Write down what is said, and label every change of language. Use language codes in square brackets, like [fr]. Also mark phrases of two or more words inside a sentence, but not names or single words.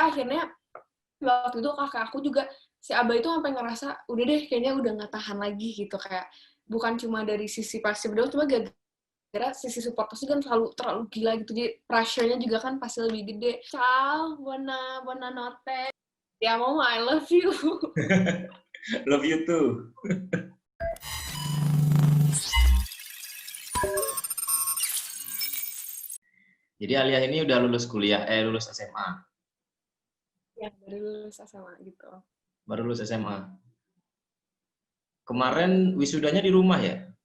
[id] akhirnya waktu itu kakak aku juga, si Abah itu sampai ngerasa, udah deh kayaknya udah nggak tahan lagi gitu. Kayak bukan cuma dari sisi pasif doang, cuma gara-gara sisi supporters kan terlalu gila gitu. Jadi pressure-nya juga kan pasti lebih gede. [it] Ciao, buona notte. [en] Ya mama, I love you. Love you too. [id] Jadi Alia ini udah lulus lulus SMA. Yang baru lulus SMA gitu. Baru lulus SMA. Kemarin wisudanya di rumah ya?